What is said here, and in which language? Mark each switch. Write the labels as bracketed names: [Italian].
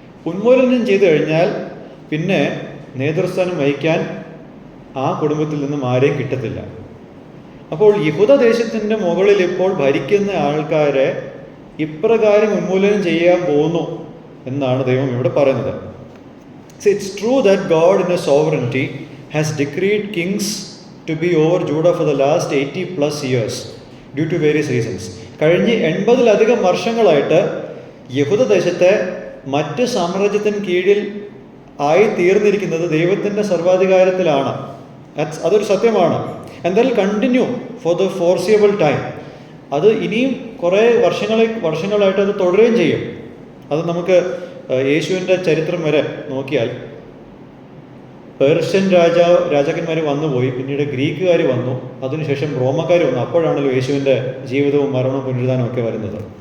[Malayalam] ഉന്മൂലനം ചെയ്തു കഴിഞ്ഞാൽ പിന്നെ നേതൃസ്ഥാനം വഹിക്കാൻ ആ കുടുംബത്തിൽ നിന്നും ആരെയും കിട്ടത്തില്ല. അപ്പോൾ യഹൂദദേശത്തിൻ്റെ മുകളിൽ ഇപ്പോൾ ഭരിക്കുന്ന ആൾക്കാരെ ഇപ്രകാരം ഉന്മൂലനം ചെയ്യാൻ പോകുന്നു എന്നാണ് ദൈവം ഇവിടെ പറയുന്നത്. [English] It's true that God in His sovereignty has decreed kings to be over Judah for the last 80+ years due to various reasons. [Malayalam] കഴിഞ്ഞ 80-ലധികം വർഷങ്ങളായിട്ട് യഹൂദദേശത്തെ മറ്റ് സാമ്രാജ്യത്തിന് കീഴിൽ ആയി തീർന്നിരിക്കുന്നത് ദൈവത്തിൻ്റെ സർവാധികാരത്തിലാണ്. അതൊരു സത്യമാണ്. [English] And that will continue for the foreseeable time. [Malayalam] അത് ഇനിയും കുറേ വർഷങ്ങളായിട്ട് അത് തുടരുകയും ചെയ്യും. അത് നമുക്ക് യേശുവിൻ്റെ ചരിത്രം വരെ നോക്കിയാൽ പേർഷ്യൻ രാജാക്കന്മാർ വന്നുപോയി, പിന്നീട് ഗ്രീക്കുകാർ വന്നു, അതിനുശേഷം റോമക്കാർ വന്നു. അപ്പോഴാണല്ലോ യേശുവിൻ്റെ ജീവിതവും മരണവും പുനരുദ്ധാനവും ഒക്കെ വരുന്നത്.